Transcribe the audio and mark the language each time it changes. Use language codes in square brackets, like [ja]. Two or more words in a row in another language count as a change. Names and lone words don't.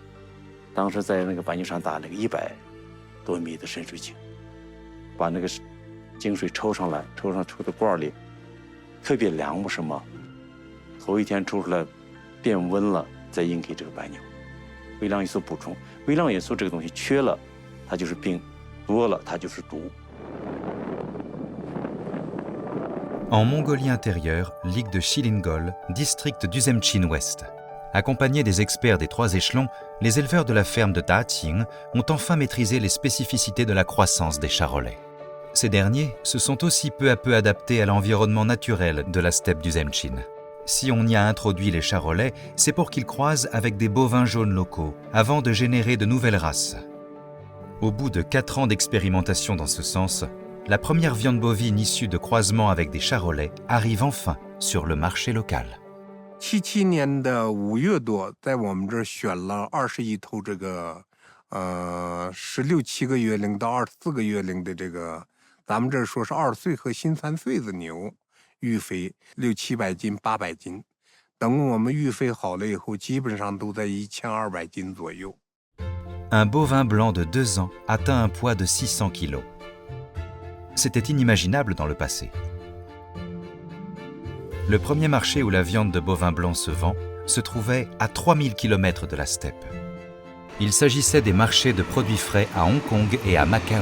[zh] 当时在那个白牛场打那个100多米的深水井，把那个井水抽上来，抽到罐里，特别凉不什么。头一天抽出来，变温了，再硬给这个白牛。微量元素补充，微量元素这个东西缺了，它就是病；多了，它就是毒。 [fr] En Mongolie intérieure, ligue de Chilingol, district d'Uzemchin-Ouest. Accompagnés des experts des 3 échelons, les éleveurs de la ferme de Daating ont enfin maîtrisé les spécificités de la croissance des charolais. Ces derniers se sont aussi peu à peu adaptés à l'environnement naturel de la steppe d'Uzemchin. Si on y a introduit les charolais, c'est pour qu'ils croisent avec des bovins jaunes locaux, avant de générer de nouvelles races. Au bout de 4 ans d'expérimentation dans ce sens, la première viande bovine issue de croisement avec des charolais arrive enfin sur le marché local. [zh] 77 年的5月多，在我们这儿选了21头这个16、17个月龄到24个月龄的这个，咱们这儿说是2岁和新3岁的牛。育肥600、700斤、800斤，等我们育肥好了以后，基本上都在1200斤左右。 [fr] Un bovin blanc de 2 ans atteint un poids de 600 kg. C'était inimaginable dans le passé. Le premier marché où la viande de bovin blanc se vend se trouvait à 3000 km de la steppe. Il s'agissait des marchés de produits frais à Hong Kong et à Macao.